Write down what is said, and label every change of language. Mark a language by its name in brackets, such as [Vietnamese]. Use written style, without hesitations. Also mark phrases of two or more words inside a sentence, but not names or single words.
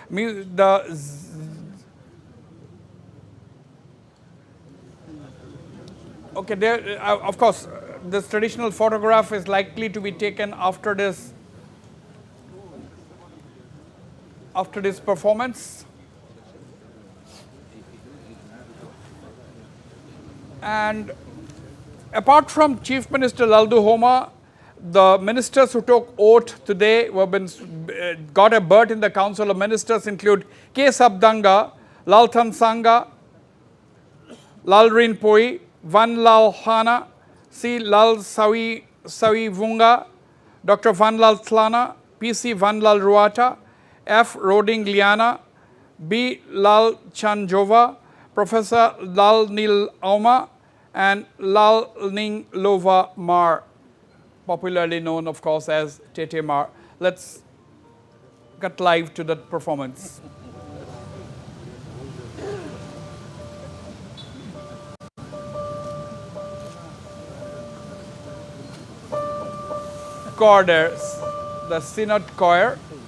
[English] Okay, there, of course, this traditional photograph is likely to be taken after this performance. And apart from Chief Minister Lalduhoma, the ministers who took oath today got a berth in the Council of Ministers include K. Sabdanga, Lalthan Sangha, Lalrin Poi, Van Lal Hana, C. Lal Sawi Vunga, Dr. Van Lal Tlana, P.C. Van Lal Ruata, F. Roding Liana, B. Lal Chanjova, Professor Lal Nil Auma, and Lal Ning Lova Mar, popularly known, of course, as Tete Mar. Let's get live to that performance. Chorders, the Synod Choir.